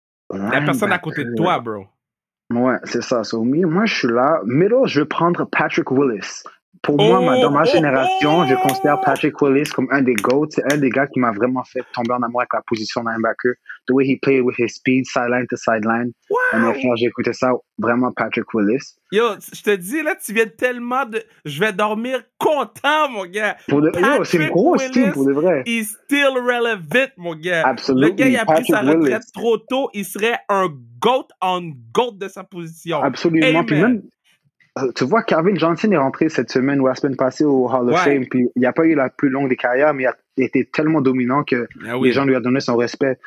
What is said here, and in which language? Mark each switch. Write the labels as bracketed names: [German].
[French] La personne à côté de toi, bro. Ouais, c'est ça. So, moi, je suis là. Middle, je vais prendre Patrick Willis. Pour moi, dans ma génération, je considère Patrick Willis comme un des GOATs. C'est un des gars qui m'a vraiment fait tomber en amour avec la position de linebacker. [English] The way he played with his speed, sideline to sideline. Wow. [French] J'ai écouté ça, vraiment Patrick Willis. Yo, je te dis, là, tu viens tellement de... Je vais dormir content, mon gars. Yo, c'est une grosse team, pour de vrai. [English] He's still relevant, [French] mon gars. Absolument. Le gars, il a pris sa retraite trop tôt. Il serait un GOAT on GOAT de sa position. Absolument. Puis même... Tu vois, Calvin Johnson est rentré cette semaine ou la semaine passée au Hall of Fame, puis il n'a pas eu la plus longue des carrières, mais il a été tellement dominant que les gens lui ont donné son respect.